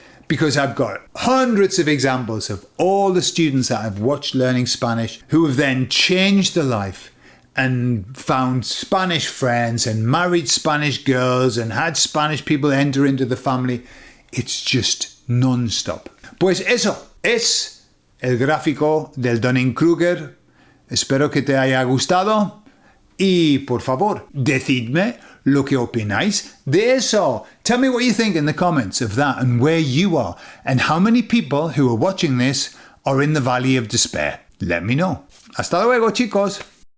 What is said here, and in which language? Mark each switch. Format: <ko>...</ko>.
<en>Because I've got hundreds of examples of all the students that I've watched learning Spanish who have then changed their life and found Spanish friends and married Spanish girls and had Spanish people enter into the family. It's just non-stop.</en> <es>Pues eso es el gráfico del Dunning-Krueger. Espero que te haya gustado y por favor, decidme lo que opináis de eso.</es> <en>Tell me what you think in the comments of that and where you are and how many people who are watching this are in the valley of despair. Let me know.</en> <es>Hasta luego, chicos.</es>